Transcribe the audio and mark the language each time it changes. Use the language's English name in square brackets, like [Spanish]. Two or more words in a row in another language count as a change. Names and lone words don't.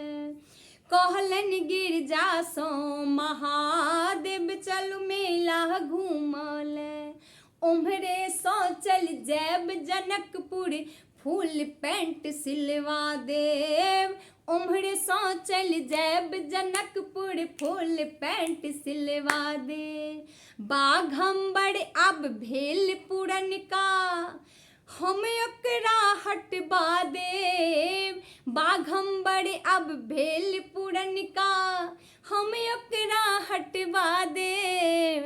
[Maithili] कहलनि गिरिजासँ महादेव चलू मेला घूमले। ओम्हरे सँ चल जायब जनकपुर [English] full pant [Maithili] सिलवा देव। ओम्हरे सँ चल जायब जनकपुर [English] full pant [Maithili] सिलवा दे। बाघम्बर अब भेल पुरनका हम ओकरा हटवा देव। बाघम्बर अब भेल पुरनका हम ओकरा हटवा देव।